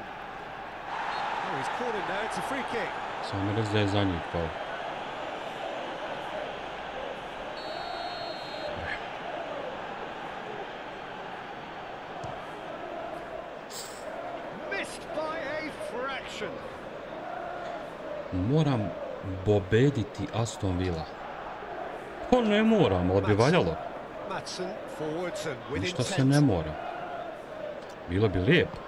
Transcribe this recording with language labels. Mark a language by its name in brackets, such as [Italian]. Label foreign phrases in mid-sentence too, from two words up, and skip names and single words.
[English] Oh, he's caught him there, it's a free kick. [Serbian] Samo razdaje za njih, Paul. [English] Missed by a fraction. [Serbian] Moram pobediti Aston Villa. Pa ne moram, ali bi valjalo. Ništa se ne mora. Bilo bi lijepo.